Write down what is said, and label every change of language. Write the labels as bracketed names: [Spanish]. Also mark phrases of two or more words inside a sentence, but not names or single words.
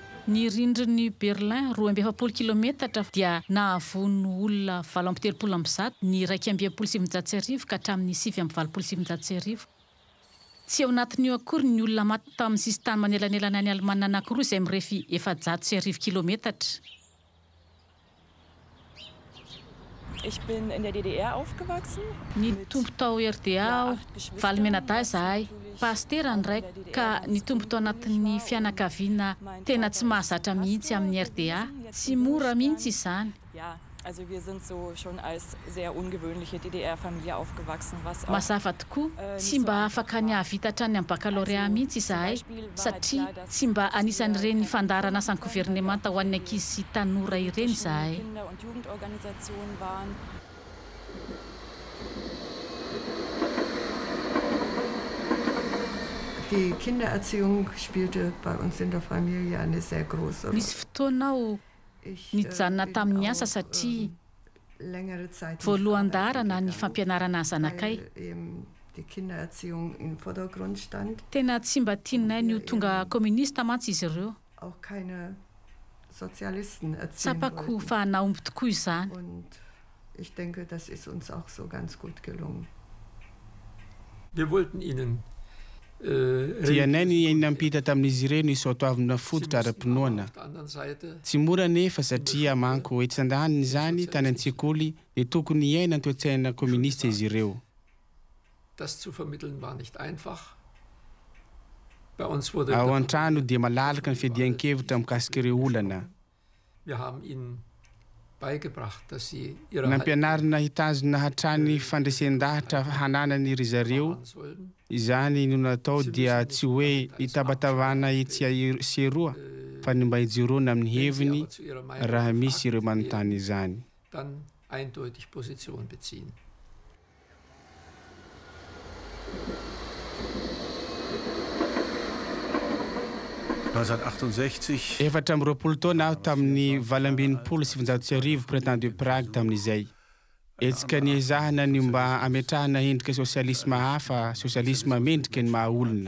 [Malagasy] Ny rindriny Berlin 2.7 kilometatra dia nahavono olona 730 ny 1.700 ka hatramin'ny 7.700. Tsy ao anatin'io akory ny olona maty tamin'ny sistany manelanelana any Alemana anankiroa izay mirefy 710 kilometatra. [German] Ich bin in der DDR aufgewachsen. [Malagasy] Ny tombo tao RDA, Valmenata zahay, pastera ndray ka ny tombo tao anatin'ny fianakaviana tena tsy mahazatra mihitsy amin'ny RDA, tsy mora mihitsy izany. [German] Ja, also wir sind so schon als sehr ungewöhnliche DDR-Familie aufgewachsen, was auch [Malagasy] Mazava tokoa, tsy mba afaka nihavita hatrany amin'ny baccalauréat mihitsy izahay satria tsy mba anisan'ireny fandarana asan'ny gouvernemanta ho an'ny ankizy sy tanora ireny izahay. [German] Kinder- und Jugendorganisationen waren. Die Kindererziehung spielte bei uns in der Familie eine sehr große Rolle. [Malagasy] Nisy fotoana aho nijanona tamin'ny asa satria voalohan-dara na ny fampianarana zanakay. [German] Die Kindererziehung im Vordergrund stand. [Malagasy] Tena tsy mba tianay ny ho tonga kommunista mantsy izy ireo. [German] Auch keine Sozialisten erziehen [Malagasy] Tsapako [German] wollten. [Malagasy] fa nahomby tokoa izany. [German] Und ich denke, das ist uns auch so ganz gut gelungen. Wir wollten ihnen [Malagasy] Tianay ny nampita tamin'izy ireny iso atoavina fototra ara-pinoana. Tsy mora nefa satria manko etsan-daniny izany tany an-tsekoly ny tokony iaina ny toe-tsaina komunista izy ireo. [German] Das zu vermitteln war nicht einfach. Bei uns wurde [Malagasy] Ao an-trano dia malalaka ny fiadian-kevitra mikasika ireo olana. [German] wir haben ihnen beigebracht, dass sie ihre [Malagasy] Nampianarina hitazona hatrany fandresen-dahatra hananany ry zareo. [German] Haltung sollten. [Malagasy] Izany no natao dia tsy hoe hitabatavana itsy seroa fa ny mba hijoroana amin'ny heviny [German] Zu ihrer Meinung [Malagasy] raha misy ireo [German] gefragt [Malagasy] manontany [German] werden, [Malagasy] izany. [German] dann eindeutig Position beziehen. [Malagasy] Efatra amby roapolo taona aho tamin'ny 2017 printemps de Prague tamin'izay. Etsika ny ezahana ny mba ametrahana endrika sosialisma hafa, sosialisma mendrika ny mahaolona.